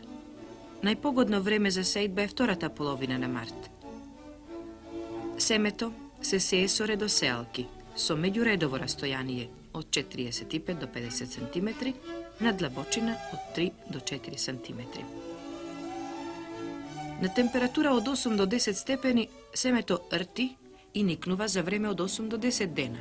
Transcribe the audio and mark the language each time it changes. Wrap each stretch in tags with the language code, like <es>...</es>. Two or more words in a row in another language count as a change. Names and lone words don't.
<mk>Најпогодно време за сејдба е втората половина на март. Семето се сее со редосеалки, со меѓуредово растојание од 45 до 50 см, на длабочина од 3 до 4 см. На температура од 8 до 10 степени семето рти и никнува за време од 8 до 10 дена.</mk>